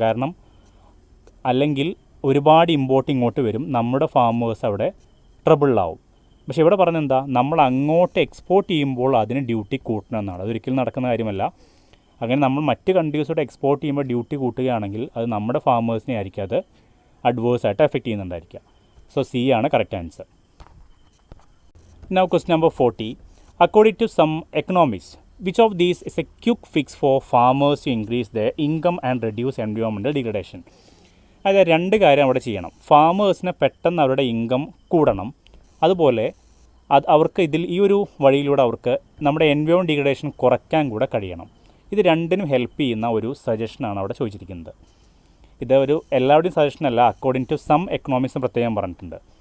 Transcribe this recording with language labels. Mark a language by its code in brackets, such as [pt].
[ml] കാരണം അല്ലെങ്കിൽ ഒരുപാട് ഇമ്പോർട്ട് ഇങ്ങോട്ട് വരും, നമ്മുടെ ഫാമേഴ്സ് അവിടെ ട്രബിളിലാവും. പക്ഷേ ഇവിടെ പറഞ്ഞെന്താ, നമ്മൾ അങ്ങോട്ട് എക്സ്പോർട്ട് ചെയ്യുമ്പോൾ അതിന് ഡ്യൂട്ടി കൂട്ടണമെന്നാണ്. അതൊരിക്കലും നടക്കുന്ന കാര്യമല്ല. അങ്ങനെ നമ്മൾ മറ്റ് കൺട്രീസോട് എക്സ്പോർട്ട് ചെയ്യുമ്പോൾ ഡ്യൂട്ടി കൂട്ടുകയാണെങ്കിൽ അത് നമ്മുടെ ഫാമേഴ്സിനെ ആയിരിക്കും അത് അഡ്വേഴ്സായിട്ട് എഫക്റ്റ് ചെയ്യുന്നുണ്ടായിരിക്കുക. സോ സി ആണ് correct answer. [en] Now question number 40. According to some economists, which of these is a quick fix for farmers to increase their income and reduce environmental degradation? [ml] അതായത് രണ്ട് കാര്യം അവിടെ ചെയ്യണം. ഫാമേഴ്സിനെ പെട്ടെന്ന് അവരുടെ ഇൻകം കൂടണം, അതുപോലെ അവർക്ക് ഇതിൽ ഈ ഒരു വഴിയിലൂടെ അവർക്ക് നമ്മുടെ എൻവയോൺമെൻറ്റ് ഡിഗ്രഡേഷൻ കുറയ്ക്കാൻ കൂടെ കഴിയണം. ഇത് രണ്ടിനും ഹെൽപ്പ് ചെയ്യുന്ന ഒരു സജഷനാണ് അവിടെ ചോദിച്ചിരിക്കുന്നത്. ഇത് ഒരു എല്ലാവരുടെയും സജഷനല്ല, അക്കോർഡിംഗ് ടു സം എക്കണോമിക്സും പ്രത്യേകം പറഞ്ഞിട്ടുണ്ട്.